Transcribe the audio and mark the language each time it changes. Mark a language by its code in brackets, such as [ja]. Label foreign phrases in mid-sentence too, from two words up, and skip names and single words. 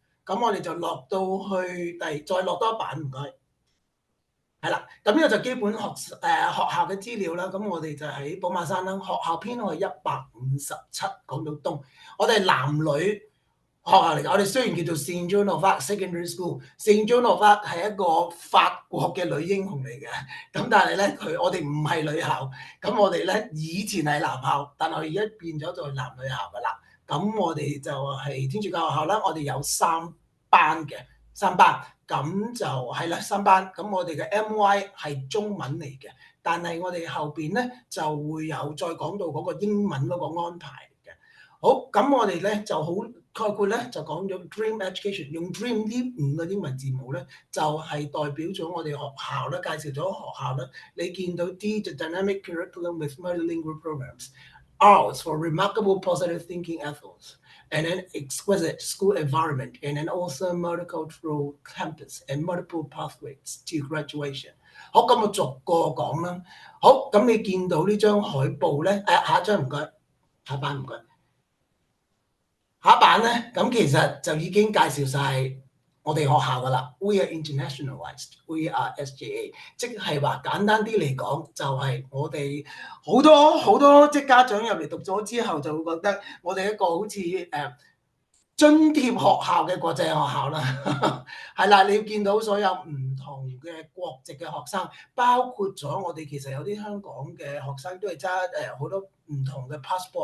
[yue] 咁我哋就落到去再落多一版，唔該。係啦，咁呢個就基本學校嘅資料啦。咁我哋就喺寶馬山啦，學校編號係157，港島東。我哋男女學校嚟㗎。我哋雖然叫做 Saint Joan of Arc Secondary School，Saint Joan of Arc 係一個法國嘅女英雄嚟嘅。咁但係咧，我哋唔係女校。咁我哋咧以前係男校，但係而家變咗做男女校㗎啦。咁我哋就係天主教學校啦。我哋有三班。咁就係啦，三班。咁我哋嘅 MY 係中文嚟嘅，但係我哋後邊咧就會有再講到嗰個英文嗰個安排嘅。好，咁我哋咧就好概括咧就講咗 Dream Education，用 Dream 呢5個英文字母咧就係代表咗我哋學校咧，介紹咗學校咧。 [en] 你見到 D the dynamic curriculum with multilingual programs，R for remarkable positive thinking ethos。And an exquisite school environment, and an awesome multicultural campus, and multiple pathways to graduation。 [yue] 好，咁我逐個講啦。好，咁你見到呢張海報咧？下一張唔該，下一版唔該。下一版咧，咁其實就已經介紹晒我哋學校噶啦。 [en] We are internationalized. We are SJA， [yue] 即係話簡單啲嚟講，就係我哋好多即係家長入嚟讀咗之後，就會覺得我哋一個好似津貼學校嘅國際學校啦。係啦，你要見到所有唔同嘅國籍嘅學生，包括咗我哋其實有啲香港嘅學生都係揸好多唔同嘅 passport。